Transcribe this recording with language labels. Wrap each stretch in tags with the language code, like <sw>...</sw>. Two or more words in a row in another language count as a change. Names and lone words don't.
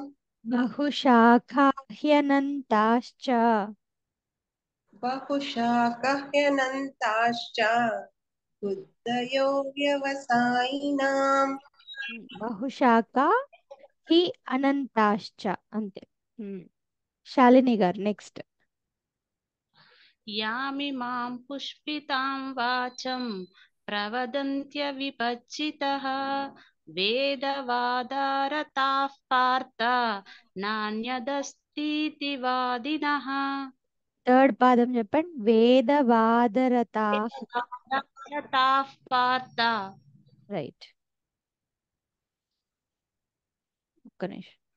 <sa>बहुशाखा ह्यनन्ताश्च बुद्धयो व्यवसायिनाम्. బహుశాఖ హి అనంతాశ్చ. అంతే.</sa> <te>శాలిని గారు నెక్స్ట్.</te> <sa>यामिमां पुष्पितां वाचं प्रवदन्त्य विपज्जितः వేదవాదారతాః పార్థ నాణ్యదస్तीति వాదినః.</sa> <te>థర్డ్ పాదం చెప్పండి. వేదవాదరతా.</te> <sa>వేదవాదారతాః పార్థ.</sa> <te>రైట్. ఒక్క నిమిషం.</te>